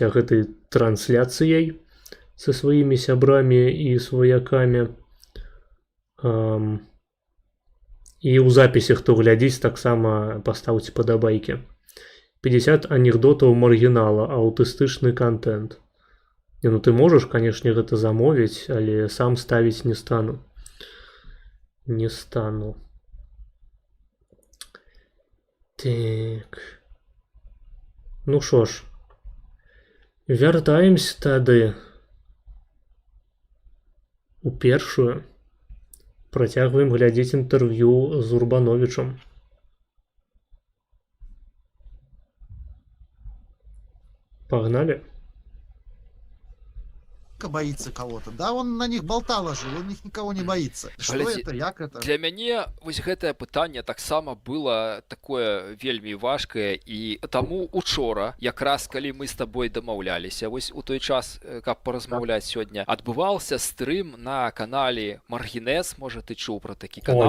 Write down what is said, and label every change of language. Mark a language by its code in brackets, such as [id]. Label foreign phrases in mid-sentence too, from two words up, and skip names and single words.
[be] Дзяліцеся гэтай трансляцыяй. со сваімі сябрамі і сваякамі. І ў запісе, хто глядзіць, таксама пастаўце падабайкі. 50 анекдотаў маргінала, аўтыстычны контент. Не, ну ты можаш, канешне, гэта замовіць, але сам ставіць не стану. Не стану. Так. [uk] Ну що ж, [be] вяртаемся тады у першую. Працягваем глядзець інтэрв'ю з Урбановичам. [ru] Погнали. Боится кого-то. Да, он на них болтал же, он них никого не боится. Что [be] Глядзі, [ru] это, як это? [be] Для мяне вось гэтае пытанне таксама было такое вельмі важкае, і таму учора, якраз калі мы з табой дамаўляліся, вось у той час, каб паразмаўляць сёння, адбываўся стрым на канале Маргінез, можа ты чуў пра такі канал?